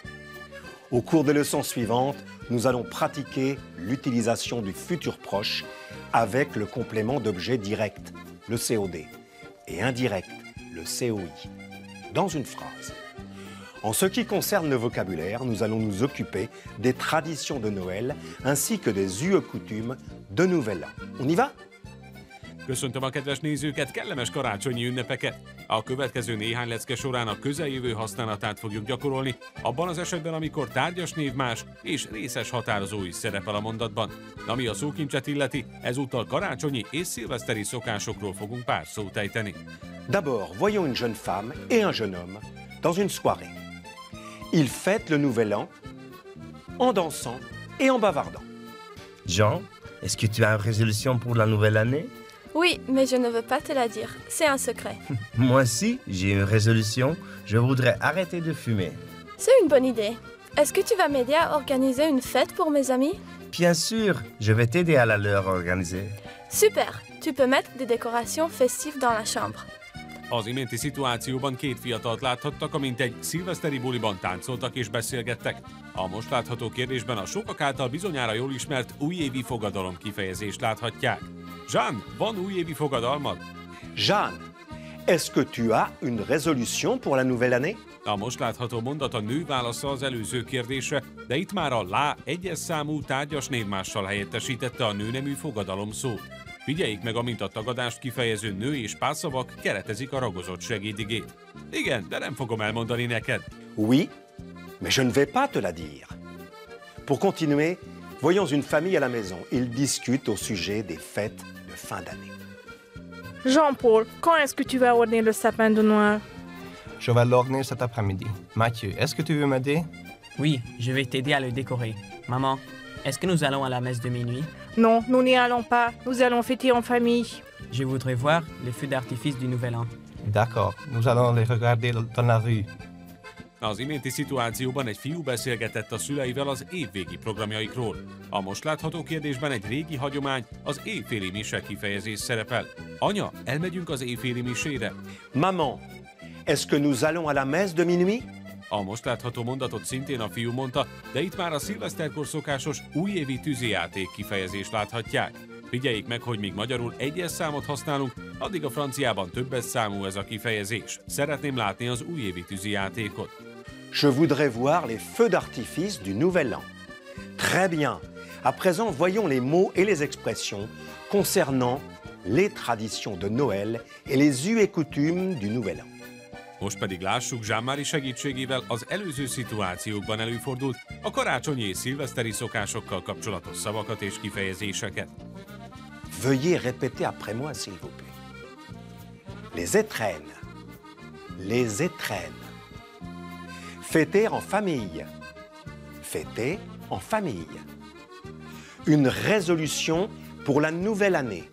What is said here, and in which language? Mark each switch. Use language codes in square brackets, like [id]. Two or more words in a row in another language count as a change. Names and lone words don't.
[fr] Au cours des leçons suivantes, nous allons pratiquer l'utilisation du futur proche avec le complément d'objet direct, le COD, et indirect, le COI, dans une phrase. En ce qui concerne le vocabulaire, nous allons nous occuper des traditions de Noël ainsi que des us et coutumes de Nouvel An. On y va? [hu] Köszöntöm a kedves nézőket, kellemes karácsonyi ünnepeket! A következő néhány lecke során a közeljövő használatát fogjuk gyakorolni, abban az esetben, amikor tárgyas névmás és részes határozó is szerepel a mondatban. Ami a szókincset illeti, ezúttal karácsonyi és szilveszteri szokásokról fogunk pár szót ejteni. [fr] D'abord, voyons une jeune femme et un jeune homme dans une soirée. Ils fêtent le Nouvel An en dansant et en bavardant. Jean, est-ce que tu as une résolution pour la nouvelle année? Oui, mais je ne veux pas te la dire. C'est un secret. Moi aussi, j'ai une résolution. Je voudrais arrêter de fumer. C'est une bonne idée. Est-ce que tu vas m'aider à organiser une fête pour mes amis? Bien sûr, je vais t'aider à la leur organiser. Super! Tu peux mettre des décorations festives dans la chambre. [hu] Az iménti szituációban két fiatalt láthattak, amint egy szilveszteri buliban táncoltak és beszélgettek. A most látható kérdésben a sokak által bizonyára jól ismert újévi fogadalom kifejezést láthatják. Jeanne, van újévi fogadalmad? [fr] Jeanne, est-ce que tu as une résolution pour la nouvelle année? [hu] A most látható mondat a nő válasza az előző kérdésre, de itt már a lá egyes számú tárgyas névmással helyettesítette a nőnemű fogadalom szót. Figyeljék meg, amint a tagadást kifejező nő és párszavak keretezik a ragozott segédigét. Igen, de nem fogom elmondani neked. [fr] Oui, mais je ne vais pas te la dire. Pour continuer, voyons une famille à la maison. Ils discutent au sujet des fêtes de fin d'année. Jean-Paul, quand est-ce que tu vas orner le sapin de Noël? Je vais l'orner cet après-midi. Mathieu, est-ce que tu veux m'aider? Oui, je vais t'aider à le décorer. Maman, est-ce que nous allons à la messe de minuit? Non, nous n'y allons pas. Nous allons fêter en famille. Je voudrais voir les feux d'artifice du Nouvel An. D'accord, nous allons les regarder dans la rue. [hu] Az iménti szituációban egy fiú beszélgetett a szüleivel az évvégi programjaikról. A most látható kérdésben egy régi hagyomány, az éjféli mise kifejezés szerepel. Anya, elmegyünk az éjféli misére? [fr] Maman, est-ce que nous allons à la messe de minuit? [hu] A most látható mondatot szintén a fiú mondta, de itt már a szilveszterkor szokásos újévi tűzijáték kifejezést láthatják. Figyeljék meg, hogy míg magyarul egyes számot használunk, addig a franciában többes számú ez a kifejezés. Szeretném látni az újévi tűzijátékot. [fr] Je voudrais voir les feux d'artifice du Nouvel An. Très bien. À présent, voyons les mots et les expressions concernant les traditions de Noël et les us et coutumes du Nouvel An. [hu] Most pedig lássuk Jean-Marie segítségével az előző szituációkban előfordult a karácsonyi és szilveszteri szokásokkal kapcsolatos szavakat és kifejezéseket. [fr] Veuillez répéter après moi, s'il vous plaît. Les étrennes. Les étrennes. Fêter en famille. Fêter en famille. Une résolution pour la nouvelle année.